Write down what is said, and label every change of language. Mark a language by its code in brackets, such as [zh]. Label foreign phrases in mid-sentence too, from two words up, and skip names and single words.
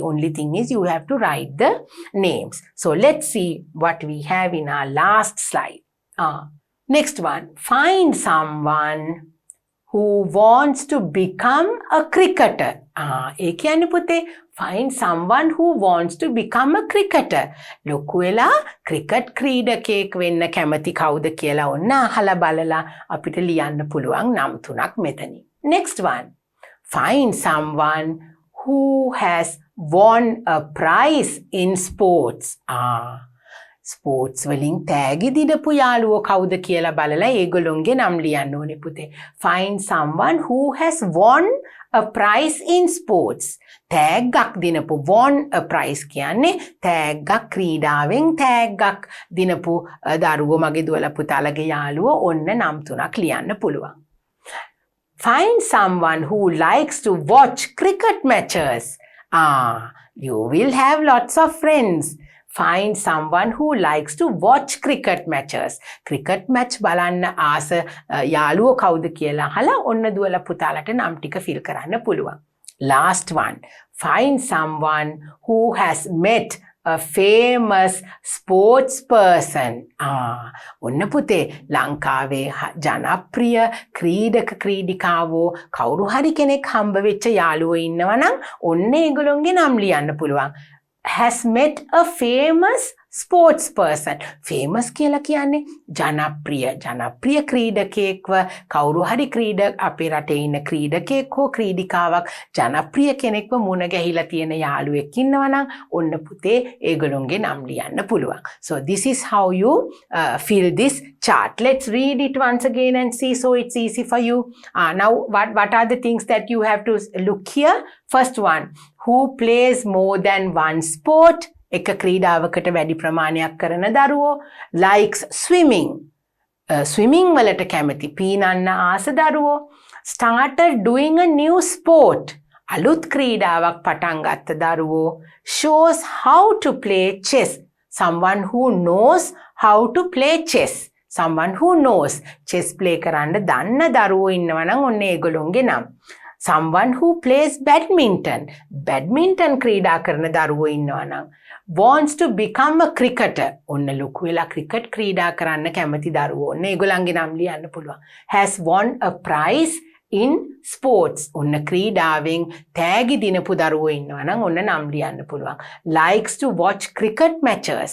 [en] Only thing is you have to write the names. So let's see what we have in our last slide. Next one. Find someone who wants to become a cricketer. [si] ඒ කියන්නේ පුතේ [en] find someone who wants to become a cricketer. [si] ලොකු වෙලා ක්‍රිකට් ක්‍රීඩකයෙක් වෙන්න කැමති කවුද කියලා ඔන්න අහලා බලලා අපිට ලියන්න පුළුවන් නම් තුනක් මෙතනින්. [en] Next one. Find someone who has won a prize in sports. [si] Sports වලින් තෑගි දිනපු යාළුවෝ කවුද කියලා බලලා ඒගොල්ලොන්ගේ නම් ලියන්න ඕනේ පුතේ. [en] Find someone who has won a prize in sports. [si] තෑග්ගක් දිනපු [en] won a prize [si] කියන්නේ තෑග්ගක් ක්‍රීඩාවෙන් තෑග්ගක් දිනපු දරුවෝ මගේ දුවලා පුතාලගේ යාළුවෝ ඔන්න නම් තුනක් ලියන්න පුළුවන්. [en] Find someone who likes to watch cricket matches. You will have lots of friends. Find someone who likes to watch cricket matches. Cricket match [si] බලන්න ආස යාළුවෝ කවුද කියලා අහලා ඔන්න දුවලා පුතාලට නම් ටික fill කරන්න පුළුවන්. [en] Last one. Find someone who has met a famous sports person. [si] ඔන්න පුතේ ලංකාවේ ජනප්‍රිය ක්‍රීඩක ක්‍රීඩිකාවෝ කවුරු හරි කෙනෙක් හම්බ වෙච්ච යාළුවෝ ඉන්නවා නම් ඔන්න ඒගොල්ලොන්ගේ නම් ලියන්න පුළුවන්. [en] Has met a famous sports person. [si] Famous කියලා කියන්නේ ජනප්‍රිය ක්‍රීඩකයෙක්ව කවුරු හරි අපේ රටේ ඉන්න ක්‍රීඩකයෙක් හෝ ක්‍රීඩිකාවක් ජනප්‍රිය කෙනෙක්ව මුණ ගැහිලා තියෙන යාළුවෙක් ඉන්නවා නම් ඔන්න පුතේ ඒගොල්ලොන්ගේ නම් ලියන්න පුළුවන්. [en] So this is how you fill this chart. Let's read it once again and see so it's easy for you. Now what are the things that you have to look here? First one, who plays more than one sport? [si] එක ක්‍රීඩාවකට වැඩි ප්‍රමාණයක් කරන දරුවෝ. [en] Likes swimming. Swimming [si] වලට කැමති පීනන්න ආස දරුවෝ. [en] Started doing a new sport. [si] අලුත් ක්‍රීඩාවක් පටන් ගත්ත දරුවෝ. [en] Shows how to play chess. Someone who knows how to play chess. Someone who knows chess play [si] කරන්න දන්න දරුවෝ ඉන්නවා නම් ඔන්න ඒගොල්ලොන්ගේ නම්. [en] Someone who plays badminton. [si] Badminton ක්‍රීඩා කරන දරුවෝ ඉන්නවා නම්. [en] Wants to become a cricketer. [si] ඔන්න ලොකු වෙලා ක්‍රිකට් ක්‍රීඩා කරන්න කැමති දරුවෝ. ඔන්න ඒගොල්ලන්ගේ නම් ලියන්න පුළුවන්. [en] Has won a prize in sports. [si] ඔන්න ක්‍රීඩාවෙන් තෑගි දිනපු දරුවෝ ඉන්නවා නම් ඔන්න නම් ලියන්න පුළුවන්. [en] Likes to watch cricket matches.